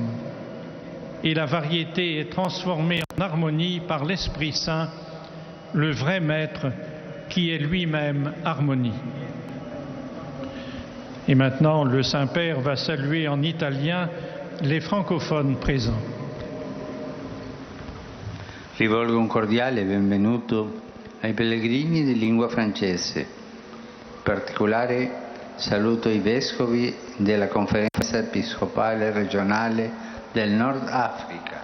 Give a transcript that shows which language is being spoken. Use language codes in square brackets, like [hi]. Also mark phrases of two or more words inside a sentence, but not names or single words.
[fr] Et la variété est transformée en harmonie par l'Esprit Saint, le vrai maître qui est lui-même harmonie. Et maintenant, le Saint-Père va saluer en italien les francophones présents. [it] Rivolgo un cordiale benvenuto ai pellegrini di lingua francese. In particolare saluto i vescovi della Conferenza Episcopale Regionale del Nord Africa.